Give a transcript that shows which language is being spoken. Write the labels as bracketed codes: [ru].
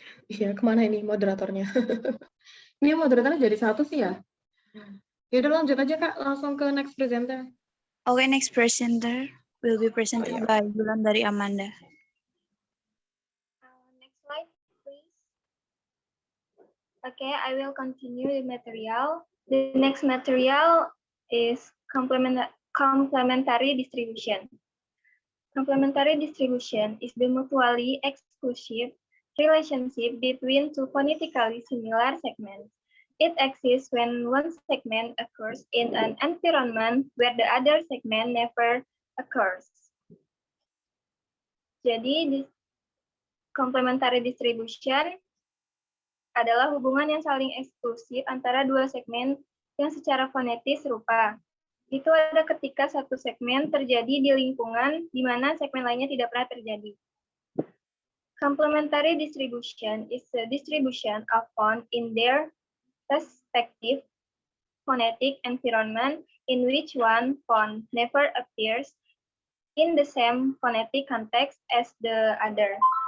[id] Iya, kemana ini moderatornya? Ini moderatornya jadi satu sih ya? Yaudah lanjut aja Kak, langsung ke [en] next presenter. Okay, next presenter will be presented Oh, yeah. by Wulandari Amanda. Next slide, please. Okay, I will continue the material. The next material is complementary distribution. Complementary distribution is the mutually exclusive relationship between two phonetically similar segments. It exists when one segment occurs in an environment where the other segment never occurs. [id] Jadi, complementary distribution adalah hubungan yang saling eksklusif antara dua segmen yang secara fonetis serupa. Itu ada ketika satu segmen terjadi di lingkungan di mana segmen lainnya tidak pernah terjadi. [en] Complementary distribution is a distribution of phone in their respective phonetic environment in which one phone never appears in the same phonetic context as the other.